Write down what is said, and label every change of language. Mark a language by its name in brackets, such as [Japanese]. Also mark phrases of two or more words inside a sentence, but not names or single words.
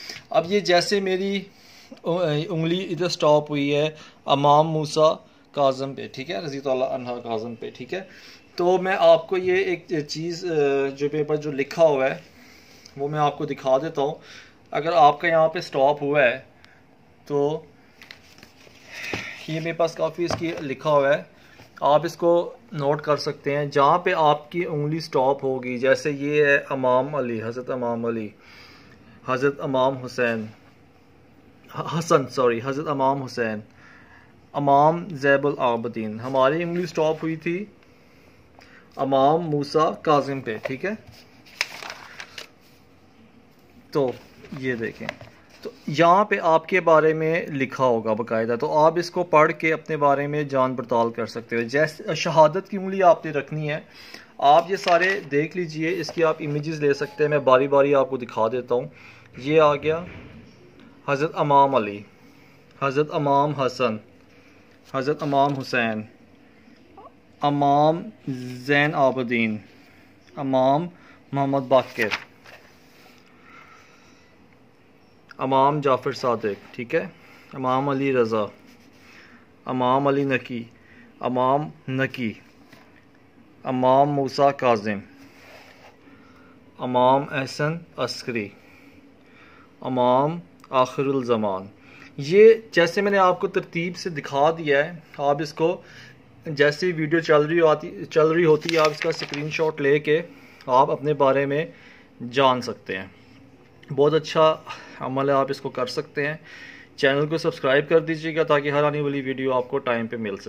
[Urdu] اب یہ جیسے میری انگلی ادھر سٹاپ ہوئی ہے امام موسیٰ کاظم پہ، ٹھیک ہے, [Arabic] رضي الله عنها [Urdu] کاظم پہ، ٹھیک ہے، تو میں آپ کو یہ ایک چیز جو پیپر جو لکھا ہوا ہے وہ میں آپ کو دکھا دیتا ہوں. اگر آپ کا یہاں پہ سٹاپ ہوا ہے تو یہ میرے پاس کافی اس کی لکھا ہوا ہے، آپ اس کو نوٹ کر سکتے ہیں. جہاں پہ آپ کی انگلی سٹاپ ہوگی، جیسے یہ ہے امام علی، حضرت امام علی، حضرت امام حسین، حضرت امام حسین، امام زین العابدین, ہماری انگلی سٹاپ ہوئی تھی امام موسیٰ کاظم پہ، ٹھیک ہے. تو یہ دیکھیں، تو یہاں پہ آپ کے بارے میں لکھا ہوگا باقاعدہ، تو آپ اس کو پڑھ کے اپنے بارے میں جان پڑتال کر سکتے ہو. جیسے شہادت کی انگلی آپ نے رکھنی ہے، آپ یہ سارے دیکھ لیجیے، اس کی آپ امیجز لے سکتے ہیں، میں باری باری آپ کو دکھا دیتا ہوں. یہ آ گیا حضرت امام علی، حضرت امام حسن، حضرت امام حسین، امام زین عابدین، امام محمد باقر, इमाम जाफ़र सादिक, ٹھیک ہے, इमाम अली रज़ा, इमाम अली नकी, इमाम नकी, इमाम मूसा काज़िम, इमाम अहसन अस्करी, इमाम आखिरुल ज़मान। یہ جیسے میں نے آپ کو ترتیب سے دکھا دیا ہے، آپ اس کو جیسے ویڈیو چل رہی ہوتی ہے، آپ اس کا سکرین شاٹ لے کے آپ اپنے بارے میں جان سکتے ہیں. بہت اچھا عمل ہے، آپ اس کو کر سکتے ہیں. چینل کو سبسکرائب کر دیجیے گا تاکہ ہر آنے والی ویڈیو آپ کو ٹائم پہ مل سکے.